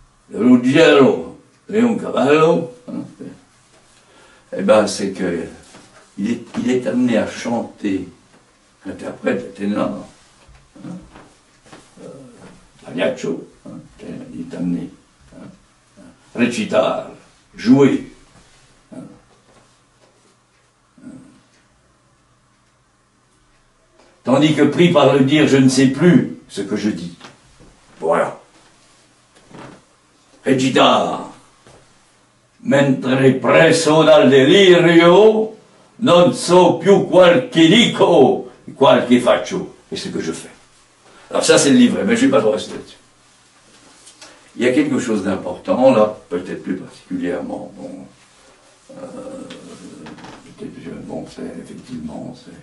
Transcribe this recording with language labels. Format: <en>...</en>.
<fr>De Ruggiero Leoncavallo, hein, eh ben c'est que il est amené à chanter, l'interprète, le ténor, hein, Pagliaccio, hein, il est amené, hein, recitare, jouer. Tandis que pris par le dire, je ne sais plus ce que je dis. Voilà.</fr> <it>Recitare, mentre presso dal delirio, non so più qual che dico, qual che faccio.</it> <fr>Et ce que je fais. Alors ça, c'est le livret, mais je ne vais pas le rester là-dessus. Il y a quelque chose d'important, là, peut-être plus particulièrement, bon, c'est effectivement,</fr>